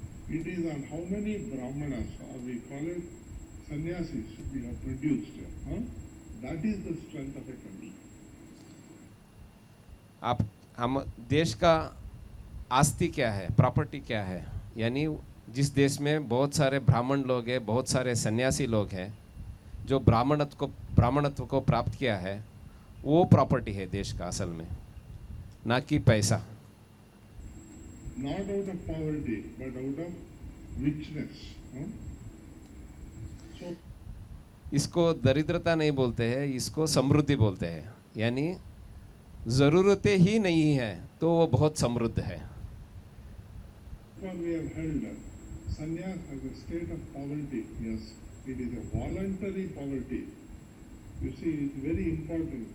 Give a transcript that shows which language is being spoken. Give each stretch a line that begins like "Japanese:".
English: It is on how many brahmanas, or we call it sannyasis, we have produced. That is the strength of a country.
Hindi: हम देश का आस्ति क्या है, property क्या है? यानी जिस देश में बहुत सारे ब्राह्मण लोग हैं, बहुत सारे सन्यासी लोग हैं, जो ब्राह्मणत्व को प्राप्त किया है, वो प्रॉपर्टी है देश का असल में, ना कि पैसा.
English: Not out of poverty, but out of richness. So,
Hindi: इसको दरिद्रता नहीं बोलते हैं, इसको समृद्धि बोलते हैं. यानी ज़रूरतें ही नहीं है तो वो बहुत समृद्ध है.
English: we have held sannyas as a state of poverty. Yes, it is a voluntary poverty. You see, it's very important.